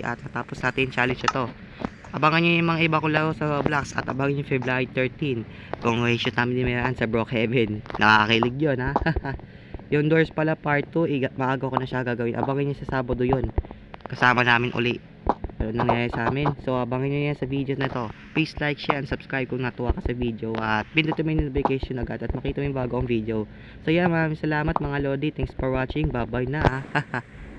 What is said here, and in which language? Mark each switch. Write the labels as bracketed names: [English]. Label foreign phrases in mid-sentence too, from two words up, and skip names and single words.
[Filipino] At natapos natin challenge ito. Abangan nyo yung mga iba ko laro sa Roblox. At abangan nyo yung February 13. Kung shoot namin ni Mayroon sa Brookhaven. Nakakakilig yun Yung doors pala part 2, maaga ko na siya gagawin. Abangan nyo sa Sabado yun. Kasama namin uli. Ano nangyayari sa amin. So, abangan nyo yan sa video na to. [English] Please like, share, and subscribe [Filipino] kung natuwa ka sa video. At pindutin mo yung notification agad at makita mo yung bagong video. So, yan, maraming salamat mga Lodi. [English] Thanks for watching. Bye-bye na